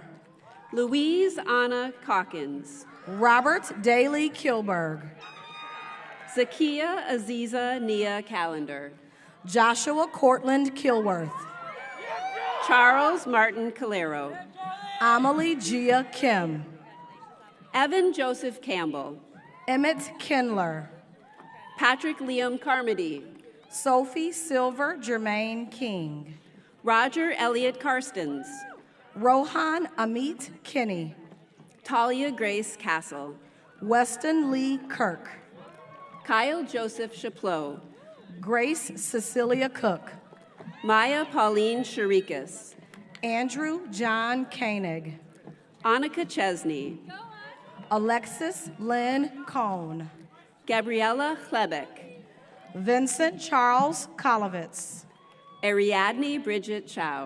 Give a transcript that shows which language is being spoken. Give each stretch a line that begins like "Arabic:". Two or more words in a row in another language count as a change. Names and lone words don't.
English: Louise Anna Calkins. Robert Daly Kilberg. Zakia Aziza Nia Callender. Joshua Cortland Kilworth. Charles Martin Calero. Amelie Gia Kim. Evan Joseph Campbell. Emmett Kindler. Patrick Liam Carmody. Sophie Silver Germain King. Roger Elliott Karstens. Rohan Amit Kinney. Talia Grace Castle. Weston Lee Kirk. Kyle Joseph Chaplot. Grace Cecilia Cook. Maya Pauline Sharikas. Andrew John Koenig. Annika Chesney. Alexis Lynn Cohn. Gabriella Klebeck. Vincent Charles Kolovitz. Ariadne Bridget Chow.